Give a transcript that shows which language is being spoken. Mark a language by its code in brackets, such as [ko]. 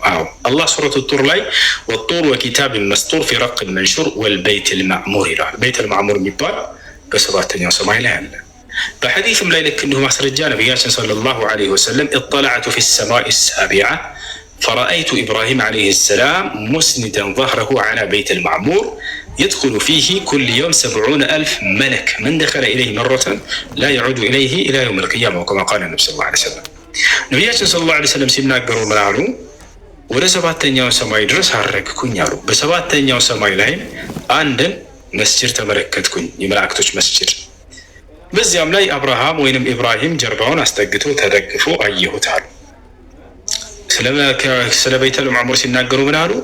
[am] አዎ። አላህ ሱረቱ ጡር ላይ ወጡር ወኪታብን መስጡር ፊ ረቅን መንሹር ወልበይተል ማዕሙር ይላል። ቤተል ማዕሙር የሚባል በሰባተኛው ሰማይ ላይ አለ። በሐዲስም ላይ ልክ እንዲሁ ማስረጃ ነቢያችን ሰለላሁ ዐለይሂ ወሰለም ኢጠለዐቱ ፊ ሰማኢ ሳቢዓ [ar] فرأيت إبراهيم عليه السلام مسندا ظهره على بيت المعمور يدخل فيه كل يوم 70,000 ملك من دخل إليه مرة لا يعود إليه إلى يوم القيامة وكما قال النبي صلى الله عليه وسلم. نبياتنا صلى الله عليه وسلم [am] ሲናገሩ ምን አሉ? ወደ ሰባተኛው ሰማይ ድረስ አረግኩኝ አሉ። በሰባተኛው ሰማይ ላይ አንድን መስጂድ ተመለከትኩኝ፣ የመላእክቶች መስጂድ። በዚያም ላይ አብርሃም ወይንም ኢብራሂም ጀርባውን አስጠግቶ ተደግፎ አየሁት አሉ። ስለ ቤተል ማዕሙር ሲናገሩ ምን አሉ?